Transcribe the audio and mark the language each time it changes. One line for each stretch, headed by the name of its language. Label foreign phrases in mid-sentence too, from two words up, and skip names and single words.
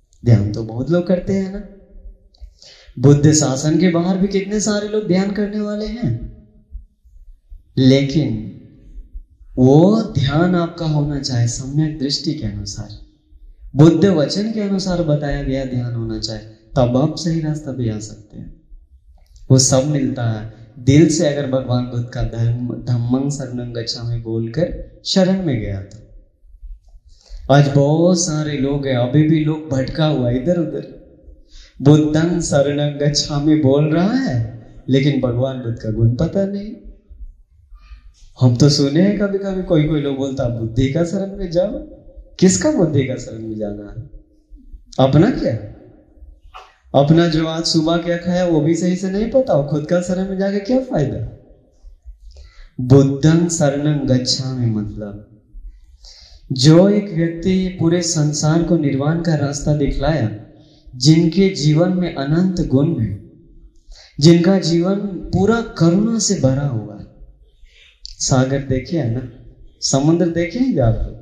Hindi: ध्यान तो बहुत लोग करते हैं ना, बुद्ध शासन के बाहर भी कितने सारे लोग ध्यान करने वाले हैं, लेकिन वो ध्यान आपका होना चाहिए सम्यक दृष्टि के अनुसार, बुद्ध वचन के अनुसार बताया गया ध्यान होना चाहिए, तब आप सही रास्ता पे आ सकते हैं। वो सब मिलता है दिल से। अगर भगवान बुद्ध का
Pali: धम्मं शरणं गच्छामि
Hindi: बोलकर शरण में गया तो आज बहुत सारे लोग हैं, अभी भी लोग भटका हुआ इधर उधर,
Pali: बुद्धं शरणं गच्छामि
Hindi: बोल रहा है लेकिन भगवान बुद्ध का गुण पता नहीं। हम तो सुने हैं कभी कभी कोई लोग बोलता बुद्धि का शरण में जाओ। किसका बुद्धि का शरण में जाना है? अपना क्या? अपना जो आज सुबह क्या खाया वो भी सही से नहीं पता हो, खुद का शरण में जाके क्या फायदा?
Pali: बुद्धं शरणं गच्छामि
Hindi: मतलब जो एक व्यक्ति पूरे संसार को निर्वाण का रास्ता दिखलाया, जिनके जीवन में अनंत गुण है, जिनका जीवन पूरा करुणा से भरा हुआ है। सागर देखे है ना, समुद्र देखे हैं आप लोग?